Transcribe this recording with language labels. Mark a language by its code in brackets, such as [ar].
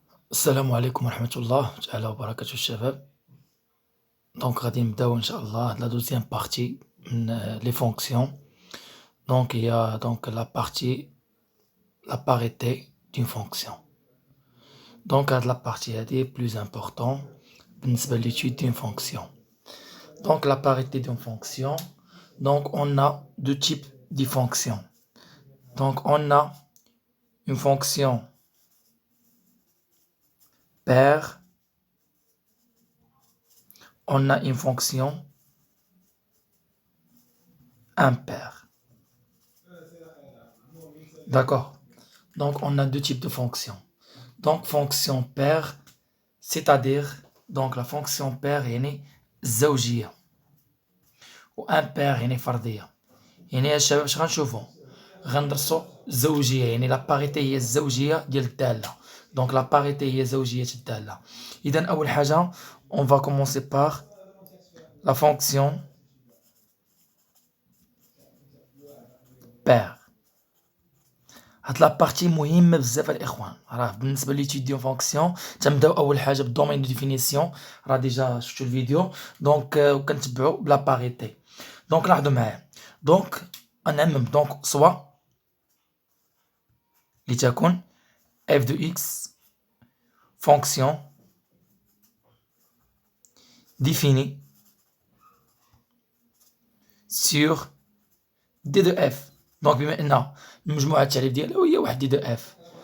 [ar] السلام عليكم ورحمة الله تعالى وبركاته الشباب. غادي نبداو إن شاء الله [fr] la deuxième partie [ar] من [fr] les fonctions. Il y a donc la partie la parité d'une fonction. [ar] هاد [fr] la partie [ar] هادي [fr] plus important [ar] بالنسبة [fr] l'étude d'une fonction. La parité d'une fonction, on a deux types de fonctions. On a une fonction paire, on a une fonction impaire. D'accord. On a deux types de fonctions. Fonction paire, c'est-à-dire, la fonction paire est [ar] زوجية [fr] و impaire [ar] يعني فردية. يعني يا شباب اش غنشوفو؟ غندرسو زوجية، يعني لا باريتي هي الزوجية ديال الدالة. لا باريتي هي زوجية الدالة. إذا أول حاجة [fr] on va commencer par la fonction paire. [ar] هاد لابارتي مهمة بزاف الإخوان. راه بالنسبة ليتيود ديال فونكسيون تنبداو أول حاجة بالدومين دو ديفينيسيون، راه ديجا شفتو الفيديو. وكنتبعو بلا باريتي. لاحظوا معايا. غنعمم سوا لتكن [fr] f de x fonction définie sur d de f. [ar] بما أن مجموعة التعريف ديالها هي واحد [fr] d de f.